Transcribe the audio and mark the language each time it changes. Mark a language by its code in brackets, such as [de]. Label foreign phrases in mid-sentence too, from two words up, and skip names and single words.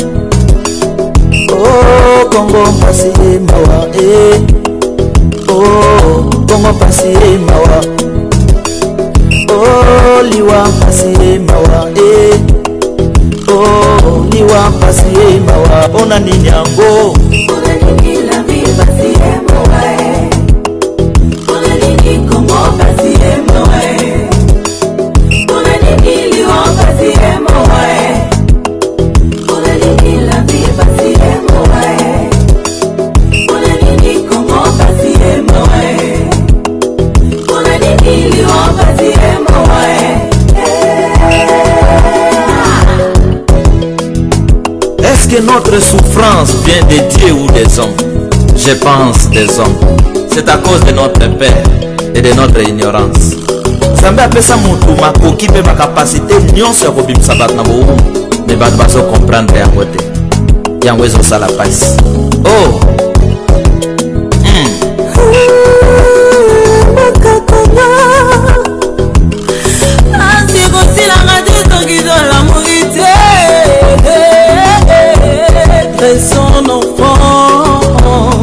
[ln] Oh, Congo passé mawa, oh, Congo passé mawa. Oh, Liwa passé mawa, oh, Liwa passé mawa. On a ni nyango, on a ni [fr] la vie [ln] passé mawa, on a ni Congo passé mawa, on a ni Liwa passé mawa, on a ni [fr] la vie [ln] passé mawa, on a ni Congo passé mawa, on a ni Liwa passé mawa. [fr] Est-ce que notre souffrance vient de Dieu ou des hommes? Je pense des hommes. C'est à cause de notre peur et de notre ignorance. [ln] Zambe apesa mutu makoki pe bakapasite nyonso ya kobimisa bato na bowumu, me bato bazo comprendre yango te. Yango ezosala pasi. Oh! [fr] son enfant.